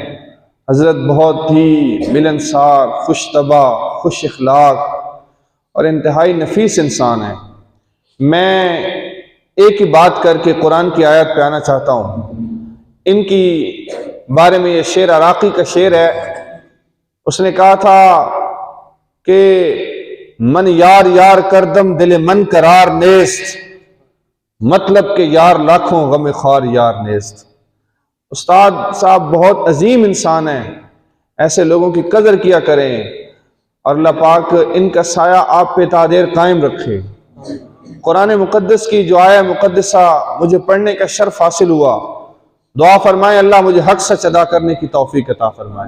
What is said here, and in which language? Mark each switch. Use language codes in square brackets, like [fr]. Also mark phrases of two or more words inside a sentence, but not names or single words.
[ur] حضرت بہت ہی ملنسار، خوش طبع، خوش اخلاق اور انتہائی نفیس انسان ہے۔ میں ایک ہی بات کر کے قرآن کی آیت پہ آنا چاہتا ہوں۔ ان کی بارے میں یہ شعر عراقی کا شعر ہے۔ اس نے کہا تھا کہ [fa] من یار یار کردم دل من قرار نیست، [ur] مطلب کہ یار لاکھوں غم خوار [fa] یار نیست۔ [ur] استاد صاحب بہت عظیم انسان ہیں، ایسے لوگوں کی قدر کیا کریں، اور اللہ پاک ان کا سایہ آپ پہ تا دیر قائم رکھے۔ قرآن مقدس کی جو آیہ مقدسہ مجھے پڑھنے کا شرف حاصل ہوا، دعا فرمائیں اللہ مجھے حق سچ ادا کرنے کی توفیق عطا فرمائے۔